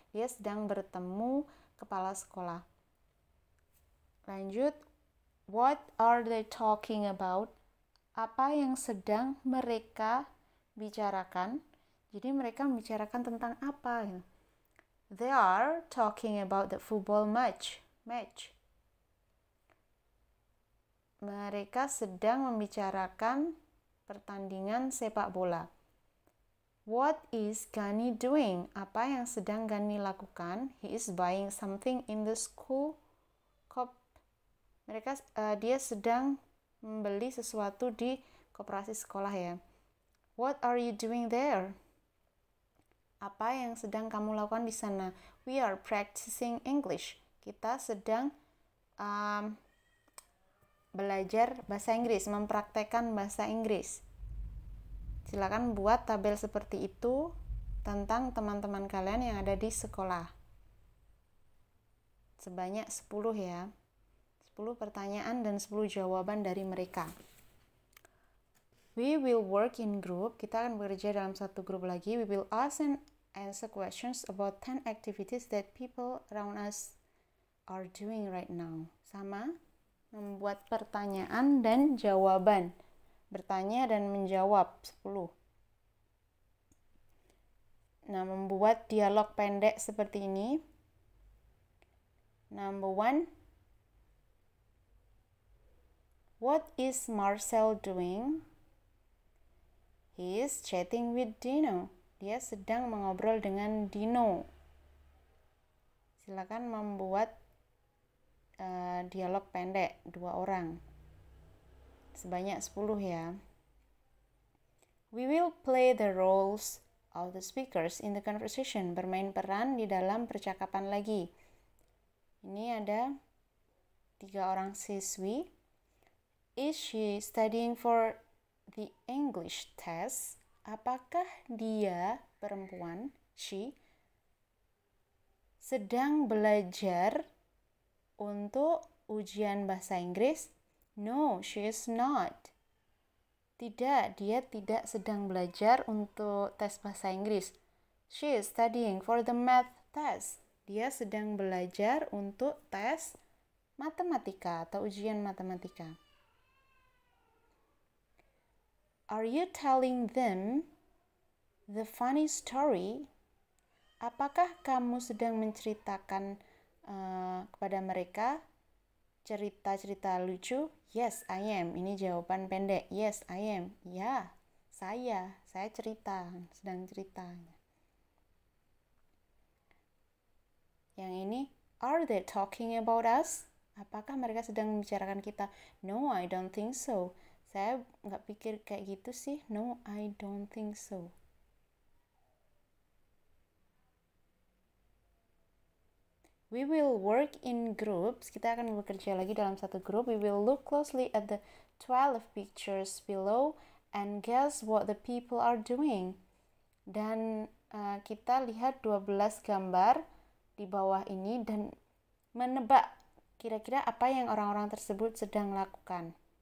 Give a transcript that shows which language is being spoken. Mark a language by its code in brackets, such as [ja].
[id] Dia sedang bertemu kepala sekolah. Lanjut, [en] what are they talking about? [id] Apa yang sedang mereka bicarakan? Jadi mereka membicarakan tentang apa? [en] They are talking about the football match. [id] Mereka sedang membicarakan pertandingan sepak bola. [en] What is Gani doing? [id] Apa yang sedang Gani lakukan? [en] He is buying something in the school shop. [id] Dia sedang membeli sesuatu di koperasi sekolah ya. [en] What are you doing there? [id] Apa yang sedang kamu lakukan di sana? [en] We are practicing English. [id] Kita sedang belajar bahasa Inggris, mempraktekkan bahasa Inggris. Silakan buat tabel seperti itu tentang teman-teman kalian yang ada di sekolah. Sebanyak 10 ya. 10 pertanyaan dan 10 jawaban dari mereka. [en] We will work in group. [id] Kita akan bekerja dalam satu grup lagi. [en] We will ask and answer questions about 10 activities that people around us are doing right now. [id] Sama, membuat pertanyaan dan jawaban. Bertanya dan menjawab 10. Nah, membuat dialog pendek seperti ini. [en] Number 1. What is Marcel doing? He is chatting with Dino. [id] Dia sedang mengobrol dengan Dino. Silakan membuat dialog pendek 2 orang. Sebanyak 10 ya. [en] We will play the roles of the speakers in the conversation. [id] Bermain peran di dalam percakapan lagi. Ini ada 3 orang siswi. [en] Is she studying for the English test? [id] Apakah dia, perempuan, she, sedang belajar untuk ujian bahasa Inggris? [en] No, she is not. [id] Tidak, dia tidak sedang belajar untuk tes bahasa Inggris. [en] She is studying for the math test. [id] Dia sedang belajar untuk tes matematika atau ujian matematika. [en] Are you telling them the funny story? [id] Apakah kamu sedang menceritakan kepada mereka cerita-cerita lucu? [en] Yes, I am. [id] Ini jawaban pendek. [en] Yes, I am. [id] Ya, Saya cerita, sedang cerita. Yang ini, [en] are they talking about us? [id] Apakah mereka sedang membicarakan kita? [en] No, I don't think so. [id] Saya nggak pikir kayak gitu sih. [en] No, I don't think so. We will work in groups. [id] Kita akan bekerja lagi dalam satu grup. [en] We will look closely at the 12 pictures below and guess what the people are doing. [id] Dan kita lihat 12 gambar di bawah ini dan menebak kira-kira apa yang orang-orang tersebut sedang lakukan.